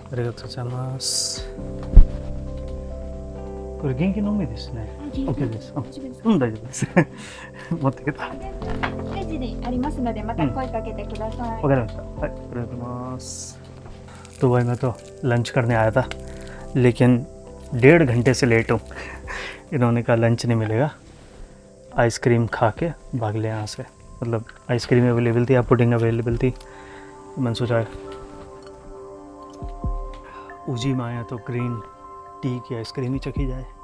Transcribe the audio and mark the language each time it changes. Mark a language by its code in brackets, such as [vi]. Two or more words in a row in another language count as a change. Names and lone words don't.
[ja] とうございます。これ元気のみですね。OK です。大丈夫ですか？うん、大丈夫です。持ってきた。わレジにありますので、また声かけてください。かりました。はい、ありがとうございます。 [hi] तो भाई मैं तो लंच करने आया था, लेकिन 1.5 घंटे से लेट हूँ। इन्होंने कहा लंच नहीं मिलेगा, आइसक्रीम खा के भाग ले यहाँ से। मतलब [en] ice cream available [hi] थी या [en] pudding available [hi] थी, तो मैंने सोचा उजी में आया तो [en] green tea [hi] की आइसक्रीम ही चखी जाए।